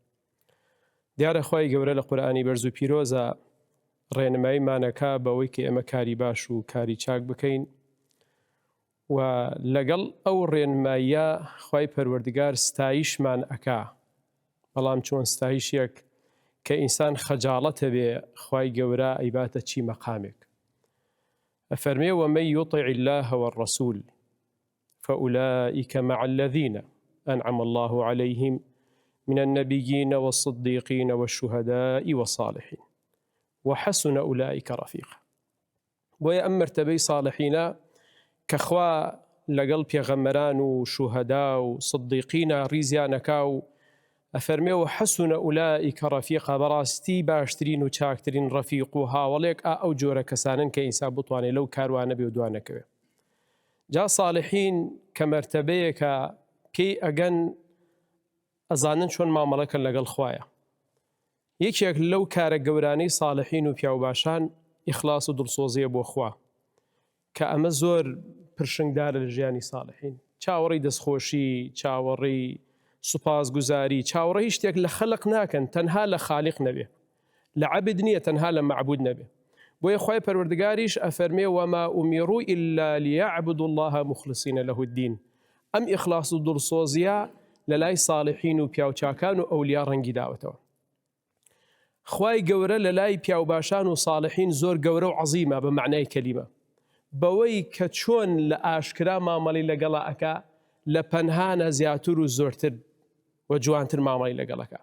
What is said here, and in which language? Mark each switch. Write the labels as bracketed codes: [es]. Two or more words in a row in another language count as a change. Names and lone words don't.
[ckb] دیارە خواهی گەورە لە قورئانی بەرز و پیرۆزە ڕێنماییمانەکە بەوەی کە ئێمە کاری باش و کاری چاک بکەین و لەگەڵ ئەو ڕێنماییە خوای پەروەردگار ستایشمان ئەکا بەڵام چۆن ستایشێک کە ئینسان خەجاڵەتە بێ خوای گەورە ئەیباتە چی مەقامێک ئەفەرمێ [ar] ومن يطع الله والرسول فأولئك مع الذين أنعم الله عليهم من النبيين والصديقين والشهداء والصالحين وحسن أولئك رفيقا. [ckb] بۆیە ئەم مرتبەی صالحینە کە خوا لەگەڵ پێغەمبەران و شوهەدا و صدیقینە ڕیزیانەکا و ئەفەرمێ [ar] وحسن أولئك رفيقا [ckb] بەڕاستی باشترین و چاکترین ڕەفیق و هاوڵێک ئەو جۆرە کەسانن کە ئینسان بتوانێت لەو کاروانە بێ و دوانەکەوێ. جا صالحین کە مرتبەیەکە پێی ئەگەن ئەزانن چۆن مامەڵەکەن لەگەڵ خوایە. یەکێک لەو کارە گەورانەی صالحین و پیاوباشان ئیخلاس و دڵسۆزیە بۆ خوا کە ئەمە زۆر پرشنگدارە لە ژیانی صالحین. چاوەڕی دەستخۆشی، چاوەڕی سوپاسگوزاری چاوەڕێ هیچ شتێک لە خەڵق ناکەن تەنها لە خالق نەبێ، لە عەبد نییە تەنها لە معبود نەبێ. بۆیە خوای پەروەردگاریش ئەفەرمێ [ar] وما ئومیڕوا إلا ليعبدوا الله مخلصین له الدین. [ckb] ئەم ئیخلاس و دڵسۆزیە لە لای ساڵحین و پیاوچاکان و ئەولیا ڕەنگی داوەتەوە. خوای گەورە لە لای پیاوباشان و ساڵحین زۆر گەورە و عەزیمە بە معنای کەلیمە، بەوەی کە چۆن لە ئاشکرا مامەڵی لەگەڵا ئەکا لە پەنهانە زیاتر و زۆرتر و جوانتر مامەڵی لەگەڵەکە.